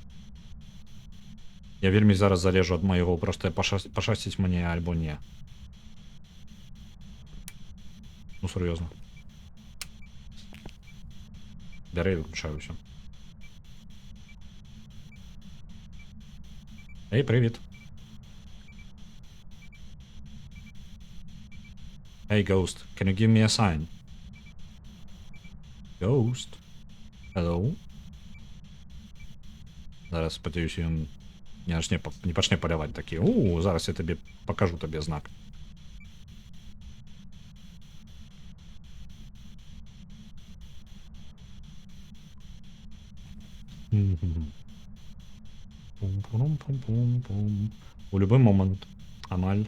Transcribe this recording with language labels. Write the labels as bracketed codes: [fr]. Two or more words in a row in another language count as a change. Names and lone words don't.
[be] Я вельмі зараз залежу ад майго, проста пашасціць мне альбо не. Ну, сур'ёзна. Бярэ, выключаю ўсё. Эй, привіт. [en] Hey, Ghost, can you give me a sign? Ghost? Hello? [be] Зараз, спадзяюся, ён не пачне паляваць такі. Зараз я табе пакажу табе знак. У любы момант. Амаль.